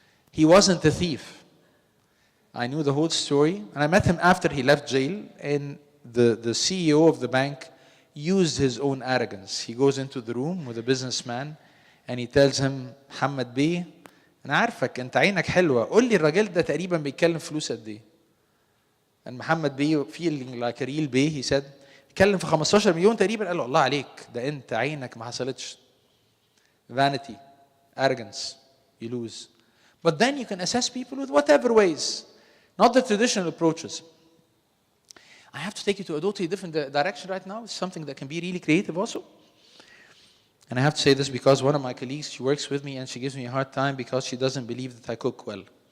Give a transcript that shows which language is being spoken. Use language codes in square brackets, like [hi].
[en] He wasn't a thief. I knew the whole story, and I met him after he left jail, and the CEO of the bank used his own arrogance. He goes into the room with a businessman, and he tells him, [ar] محمد بيه, أنا عارفك أنت عينك حلوة. قول لي الراجل ده تقريبا بيتكلم فلوس قد إيه؟ And محمد بيه, [en] feeling like a real bey, he said, [ar] اتكلم في 15 مليون تقريبا. قال له الله عليك, ده أنت عينك ما حصلتش. [en] Vanity, arrogance, you lose. But then you can assess people with whatever ways, not the traditional approaches. I have to take you to a totally different direction right now. It's something that can be really creative also. And I have to say this because one of my colleagues, she works with me and she gives me a hard time because she doesn't believe that I cook well.